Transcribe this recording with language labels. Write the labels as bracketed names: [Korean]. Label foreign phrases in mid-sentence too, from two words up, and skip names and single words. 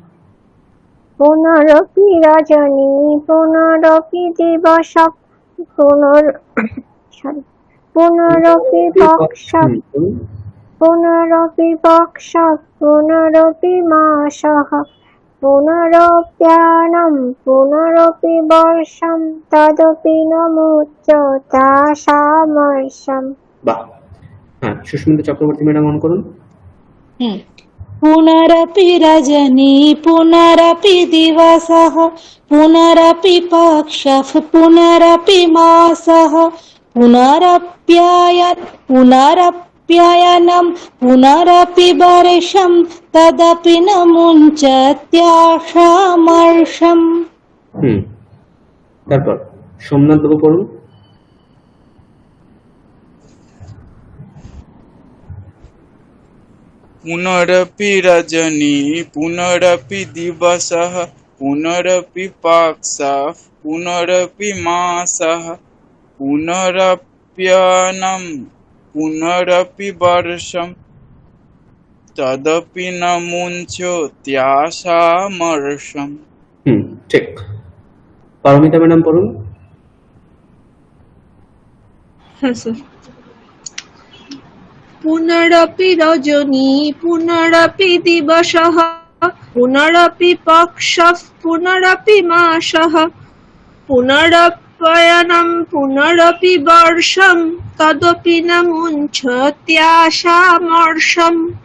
[Sanskrit] পুনরপি রজনী পুনরপি দিবস পুনরপি পক্ষ পুনরপি পক্ষ পুনরপি মাসঃ পুনরপ্যায়নম পুনরপি বর্ষম তদপি ন মুঞ্চতাসামর্ষম। [Bangla] বাহ। হ্যাঁ, সুস্মিতা চক্রবর্তী ম্যাডাম অন করুন। [Sanskrit] पुनरपि रजनी पुनरपि दिवसः पुनरपि पक्षः पुनरपि मासः पुनरप्ययनं पुनरपि वर्षं तदपि न मुञ्चत्याशामर्षम्। [Bangla] তারপর সোমনাথ বাবু পড়ুন। [Sanskrit] पुनरपि रजनी पुनरपि दिवसः पुनरपि पक्षः पुनरपि मासः पुनरप्ययनं पुनरपि वर्षं तदपि न मुञ्चत्याशामर्षम्। [Bangla] ঠিক। পারমিতা ম্যাডাম পড়ুন। হ্যাঁ স্যার। [Sanskrit] পুনরপি রজনী পুনরপি দিবসঃ পুনরপি পক্ষঃ পুনরপি মাসঃ পুনরপ্যয়নম পুনরপি বর্ষম তদপি ন মুঞ্চত্যাশামর্ষম।